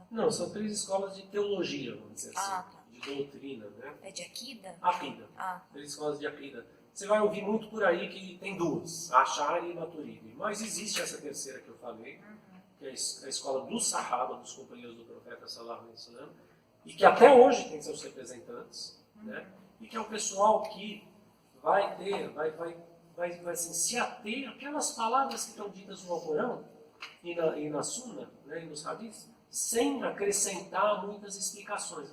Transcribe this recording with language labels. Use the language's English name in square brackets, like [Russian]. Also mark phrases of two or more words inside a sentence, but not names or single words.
[Portuguese] Não, são 3 escolas de teologia, vamos dizer assim. Tá. De doutrina, né? É de Akida? Akida. 3 escolas de Akida. Você vai ouvir muito por aí que tem 2, Ash'ari e Maturidi. Mas existe essa terceira que eu falei, que é a escola do Sahaba, dos companheiros do profeta [Arabic] صلى الله عليه وسلم, [Portuguese] e que até hoje tem seus representantes, né? E que é o pessoal que vai assim, se ater àquelas palavras que estão ditas no Alcorão e na Sunna, né, e nos hadiths, sem acrescentar muitas explicações.